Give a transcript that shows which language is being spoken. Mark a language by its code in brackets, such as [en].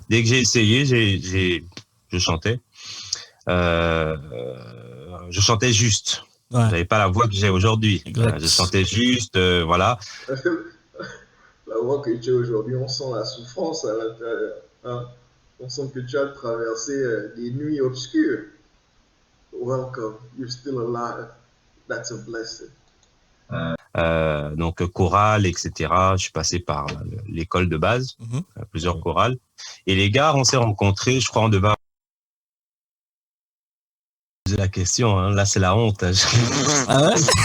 [fr] Dès que j'ai essayé, je chantais. Je chantais juste. Ouais. J'avais pas la voix que j'ai aujourd'hui. Je chantais juste, voilà. La voix que tu as aujourd'hui, on sent la souffrance à l'intérieur. Hein? On sent que tu as traversé des nuits obscures. [en] Welcome, you're still alive. That's a blessing. [fr] Donc chorale, etc. Je suis passé par l'école de base, plusieurs chorales. Et les gars, on s'est rencontrés, je crois, on devait poser la question. Hein. Là, c'est la honte. Ah ouais?